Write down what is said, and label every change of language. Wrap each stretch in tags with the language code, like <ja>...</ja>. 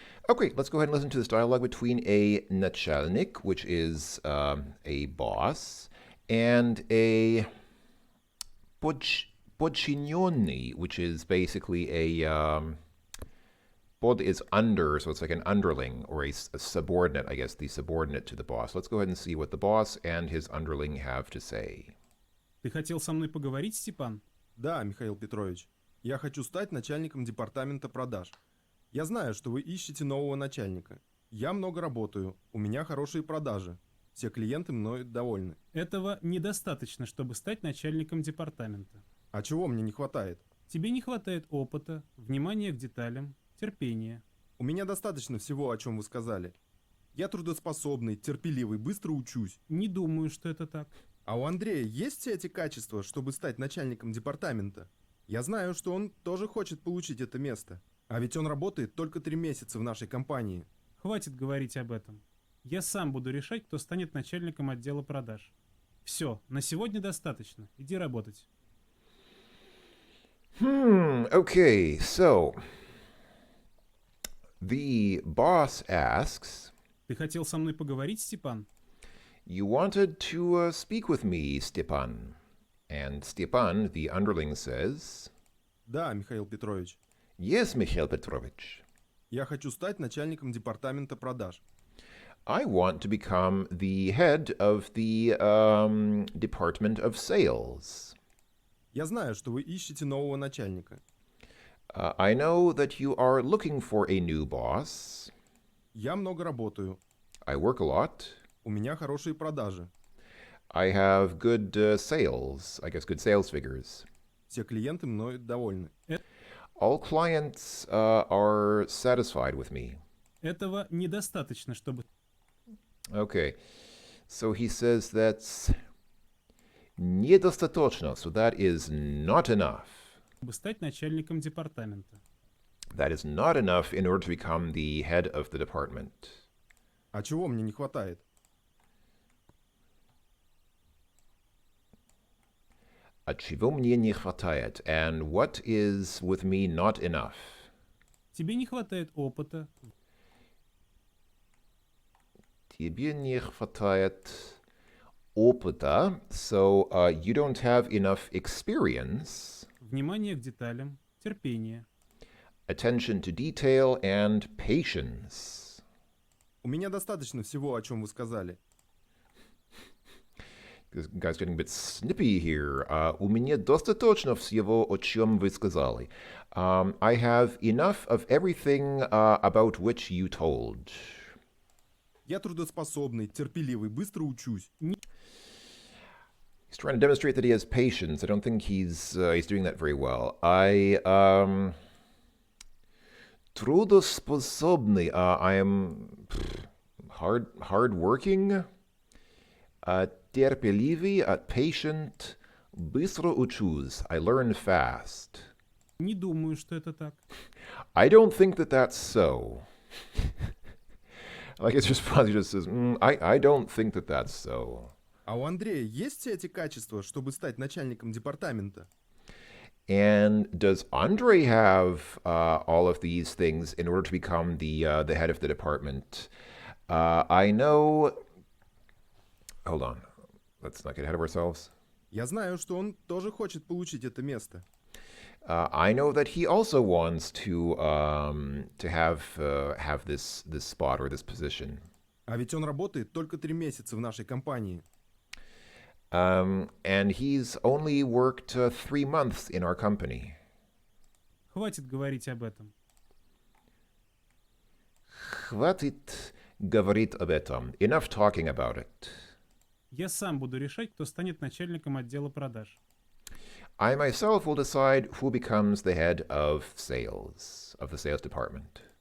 <en>Okay, let's go ahead and listen to this dialogue between a начальник, which is a boss, and a подчиненный, which is basically pod is under, so it's like an underling or a subordinate, I guess, the subordinate to the boss. Let's go ahead and see what the boss and his underling have to say.</en> <ru>Ты хотел со мной поговорить, Степан? Да, Михаил Петрович. Я хочу стать начальником департамента продаж. Я знаю, что вы ищете нового начальника. Я много работаю, у меня хорошие продажи. Все клиенты мною довольны. Этого недостаточно, чтобы стать начальником департамента. А чего мне не хватает? Тебе не хватает опыта, внимания к деталям, терпения. У меня достаточно всего, о чем вы сказали. Я трудоспособный, терпеливый, быстро учусь. Не думаю, что это так. А у Андрея есть все эти качества, чтобы стать начальником департамента? Я знаю, что он тоже хочет получить это место. А ведь он работает только 3 месяца в нашей компании. Хватит говорить об этом. Я сам буду решать, кто станет начальником отдела продаж. Все, на сегодня достаточно. Иди работать.</ru> <en>Okay, so the boss asks,</en> <ru>Ты хотел со мной поговорить, Степан?</ru> <en>You wanted to speak with me, Stepan. And Stepan, the underling, says,</en> <ru>Да, Михаил Петрович.</ru> <en>Yes, Mikhail Petrovich.</en> <ru>Я хочу стать начальником департамента продаж.</ru> <en>I want to become the head of the Department of Sales.</en> <ru>Я знаю, что вы ищете нового начальника.</ru> <en>I know that you are looking for a new boss.</en> <ru>Я много работаю.</ru> <en>I work a lot.</en> <ru>У меня хорошие продажи.</ru> <en>I have good sales, I guess good sales figures.</en> <ru>Все клиенты мною довольны.</ru> <en>All clients are satisfied with me.</en> <ru>Этого недостаточно, чтобы</ru> <en>Okay, so he says that's недостаточно, so that is not enough.</en> <ru>стать начальником департамента.</ru> <en>That is not enough in order to become the head of the department.</en> <ru>А чего мне не хватает? А чего мне не хватает?</ru> <en>And what is with me not enough?</en> <ru>Тебе не хватает опыта, Тебе не хватает опыта,</ru> <en>so you don't have enough experience,</en> <ru>внимания к деталям, терпения.</ru> <en>attention to detail, and patience.</en> <ru>У меня достаточно всего, о чем вы сказали.</ru> <en>This guy's getting a bit snippy here.</en> <ru>У меня достаточно всего, о чем вы сказали.</ru> <en>I have enough of everything about which you told.</en> <ru>Я трудоспособный, терпеливый, быстро учусь.</ru> <en>He's trying to demonstrate that he has patience. I don't think he's doing that very well. I трудоспособный. I am hardworking, терпеливый, patient,</en> <ru>быстро учусь.</ru> <en>I learn fast.</en> <ru>Не думаю, что это так.</ru> <en>I don't think that that's so. Like his response, he just says, I don't think that that's so.</en> <ru>А у Андрея есть все эти качества, чтобы стать начальником департамента?</ru> <en>And does Andre have all of these things in order to become the head of the department? I know. Hold on. Let's not get ahead of ourselves.</en> <ru>Я знаю, что он тоже хочет получить это место.</ru> <en>I know that he also wants to have this spot or this position.</en> <ru>А ведь он работает только 3 месяца в нашей компании.</ru> <en>And he's only worked 3 months in our company.</en> <ru>Хватит говорить об этом. Хватит говорить об этом.</ru> <en>Enough talking about it.</en> <ru>Я сам буду решать, кто станет начальником отдела продаж.</ru> <en>I myself will decide who becomes the head of the sales department.</en>